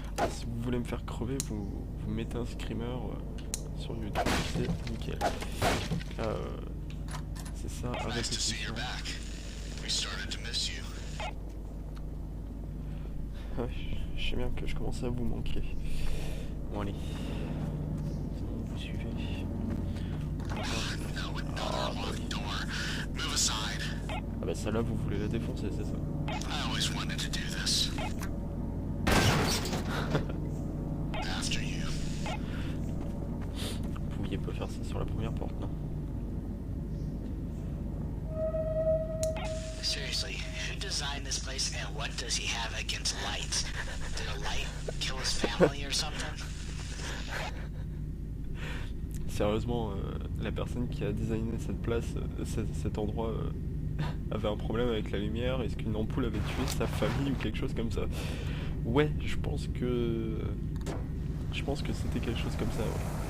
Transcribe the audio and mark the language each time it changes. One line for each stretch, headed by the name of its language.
French: Si vous voulez me faire crever, vous mettez un screamer sur YouTube, c'est nickel. Là, c'est ça, à
English: Nice to see
French: répétition.
English: you're back. We started to miss you.
French: Ouais, je sais bien que je commençais à vous manquer. Bon allez. Vous suivez.
English: No, with no unlocked door. Move aside.
French: Ah bah celle-là vous voulez la défoncer, c'est ça?
English: I always wanted to do this. After you.
French: Vous pouviez pas faire ça sur la première porte, non?
English: Seriously, who designed this place and what does he have against lights? Did a light kill his family or something?
French: Sérieusement, la personne qui a designé cette place, cet endroit, avait un problème avec la lumière. Est-ce qu'une ampoule avait tué sa famille ou quelque chose comme ça? Ouais, je pense que c'était quelque chose comme ça, ouais.